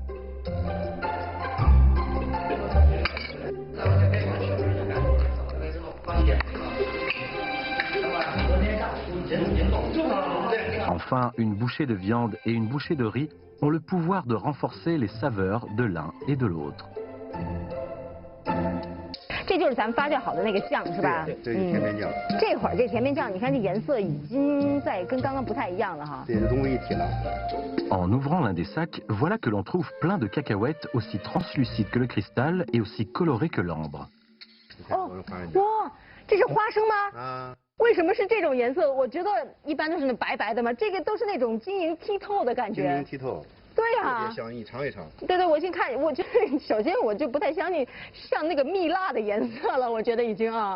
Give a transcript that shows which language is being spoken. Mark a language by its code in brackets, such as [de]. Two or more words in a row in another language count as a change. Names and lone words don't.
[fr] Enfin, une bouchée de viande et une bouchée de riz ont le pouvoir de renforcer les saveurs de l'un et de l'autre. [zh] 这就是咱们发酵好的那个酱是吧？对，这是甜面酱。这会儿这甜面酱，你看这颜色已经跟刚刚不太一样了哈。这融为一体了。 [fr] En ouvrant l'un des sacs, voilà que l'on trouve plein de cacahuètes aussi translucides que le cristal et aussi colorées que l'ambre. [zh] 哦，哇，这是花生吗？啊。为什么是这种颜色？我觉得一般都是那白白的嘛，这个都是那种晶莹剔透的感觉。晶莹剔透。对呀、特别香，你尝一尝。对对，我先看，我觉得首先我就不太相信像那个蜜蜡的颜色了，我觉得已经啊。